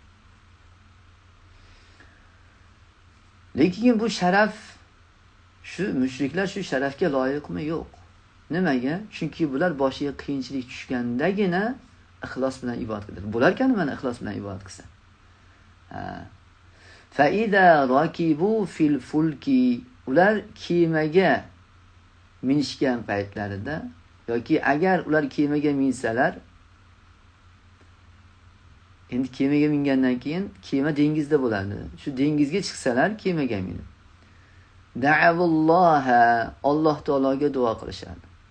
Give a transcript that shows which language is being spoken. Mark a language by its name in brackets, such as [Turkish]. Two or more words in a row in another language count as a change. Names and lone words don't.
[Uzbek] Lekin bu sharaf, shu mushriklar shu sharafga loyiqmi? Yo'q. Nimaga? Chunki bular boshiga qiyinchilik tushgandagina ixlos bilan ibodat qiladi. Bularkan mana ixlos bilan ibodat qilsa. [Arabic] فإذا ركبوا في الفلك, [Uzbek] ular kemaga minishgan paytlarida yoki agar ular kemaga minsalar, endi kemaga mingandan keyin kema dengizda bo'ladi. Shu dengizga chiqsalar kemaga minib da'avulloha, Alloh taologa duo qilishadi.